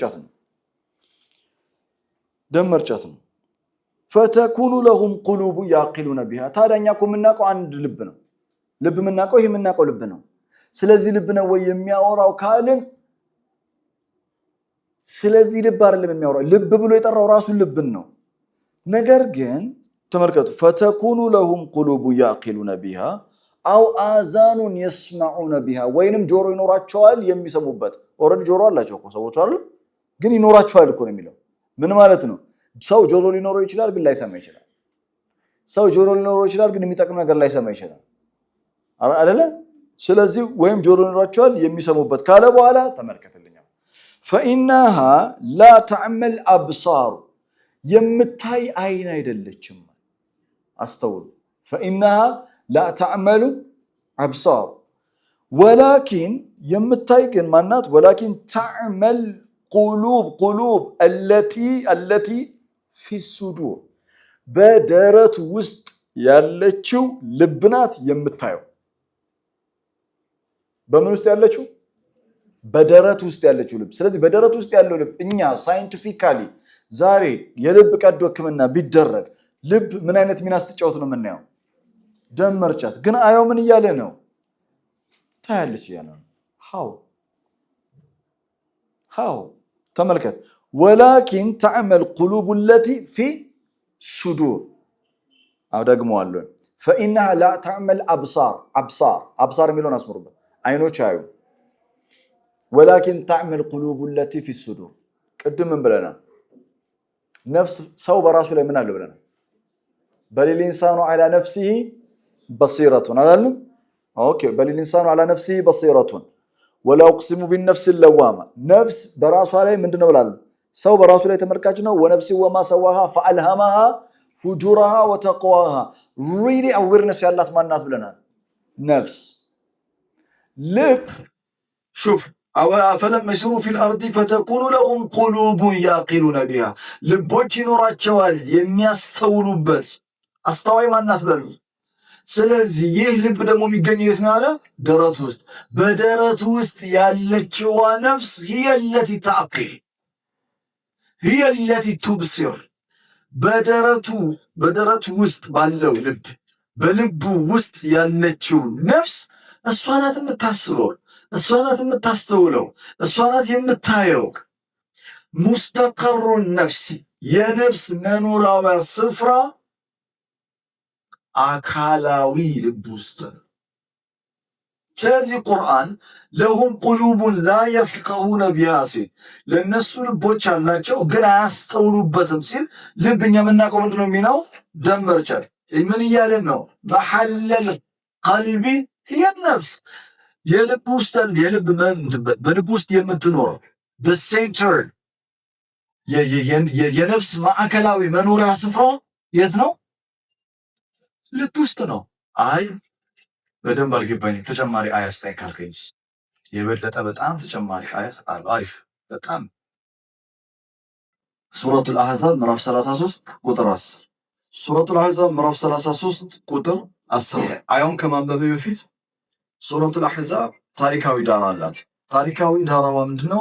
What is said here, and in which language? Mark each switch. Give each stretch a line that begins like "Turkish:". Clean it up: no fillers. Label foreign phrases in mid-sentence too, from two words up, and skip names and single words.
Amharic: መርጨት ነው
Arabic: فتكون لهم قلوب يعقلون بها
Amharic: ታዲያኛ እኮ የምናውቀው አንድ ልብ ነው ልብ የምናውቀው ይሄ የምናውቀው ልብ ነው ስለዚህ ልብ ነው ወይ የሚያወራው ካልን ስለዚህ ልብ አይደለም የሚያወራው ልብ ብሎ የጠራው ራሱን ልብን ነው ነገር ግን ተመልከቱ
Arabic: فتكون لهم قلوب يعقلون بها أو آذان يسمعون بها
Amharic: ወይንም ጆሮ ይኖራቸዋል የሚሰሙበት ኦሬዲ ጆሮ አላቸው እኮ ሰዎች አይደል ግን ይኖራቸዋል እኮ ነው የሚለው ምን ማለት ነው ሰው ጆሮ ሊኖረው ይችላል ግን ላይሰማ ይችላል ሰው ጆሮ ሊኖረው ይችላል ግን የሚጠቅም ነገር ላይሰማ ይችላል አይደለ ስለዚህ ወይም ጆሮ ይኖራቸዋል የሚሰሙበት ካለ በኋላ ተመልከተልኝ
Arabic: فإنها لا تعمل أبصار
Amharic: የምታይ አይን አይደለችም አስተውሉ
Arabic: فإنها لا تعمل أبصار ولكن
Amharic: የምታይ ግን ማናት
Arabic: ولكن تعمل قلوب التي في الصدور
Amharic: በደረት ውስጥ ያለችው ልብናት የምታየው በምን ውስጥ ያለችው በደረት ውስጥ ያለችው ልብ ስለዚህ በደረት ውስጥ ያለው ልብ እኛ ሳይንቲፊካሊ ዛሬ የልብ ቀዶ ህክምና ቢደረግ ልብ ምን አይነት ሚና ስትጫወት ነው የምናየው ደም መርጨት ግን አየው ምን እያለ ነው ታያለች እያለ ነው how ተመልከት
Arabic: ولكن تعمل قلوب التي في صدور
Amharic: አው ደግሞ አለ
Arabic: فإنها لا تعمل أبصار
Amharic: የሚለውን አስመሩበት አይኖች አዩ
Arabic: ولكن تعمل قلوب التي في الصدور
Amharic: ቅድም ምን ብለናል ነፍስ ሰው በራሱ ላይ ምን አለው ብለናል
Arabic: بل الإنسان على نفسه بصيرة
Amharic: አላለም ኦኬ
Arabic: بل الإنسان على نفسه بصيرة ولا أقسم بالنفس اللوامة
Amharic: ነፍስ በራሷ ላይ ምንድነው ብላል ሰው በራሱ ላይ ተመልካች ነው ونفس
Arabic: وما سواها فألهمها فجورها وتقواها
English: really awareness
Amharic: ያላት ማናት ብለናል ነፍስ ልብ
Arabic: شوف أفلم يسيروا في الأرض فتكون لهم قلوب يعقلون بها
Amharic: ልቦች ይኖራቸዋል የሚያስተውሉበት አስተዋይ ማናት በሉ ስለዚህ ይህ ልብ ደግሞ የሚገኘው የት ነው አለ ደረት ውስጥ በደረት ውስጥ ያለችው ነፍስ
Arabic: هي التي تعقل هي التي تبصر
Amharic: በደረቱ ውስጥ ባለው ልብ በልቡ ውስጥ ያለችው ነፍስ እሷ ናት የምታስበው እሷ ናት የምታስተውለው እሷ ናት የምታየው ሙስተቀሩ ነፍስ የነፍስ መኖሪያ ስፍራ አካላዊ ልብ ውስጥ ስለዚህ ቁርአን
Arabic: لهم قلوب لا يفقهون بها
Amharic: ሲል ለእነሱ ልቦች አላቸው ግን አያስተውሉበትም ሲል ልብ እኛ የምናውቀው ምንድነው የሚለው ደም መርጨት ምን እያለን ነው
Arabic: محل القلب هي النفس
Amharic: የልብ ውስጥ በልብ ውስጥ የምትኖረው
English: the center
Amharic: የነፍስ ማዕከላዊ መኖሪያ ስፍራ የት ነው ልብ ውስጥ ነው አይ በደንብ አልገባኝ ተጨማሪ አያት ላይ ካልከኝስ የበለጠ በጣም ተጨማሪ አያት አሪፍ በጣም ሱረቱል አሕዛብ ምዕራፍ 33 ቁጥር 10 ሱረቱል አሕዛብ ምዕራፍ 33 ቁጥር 10 ላይ አያውን ከማንበቤ በፊት ሱረቱል አሕዛብ ታሪካዊ ዳራ አላት። ታሪካዊ ዳራዋ ምንድነው?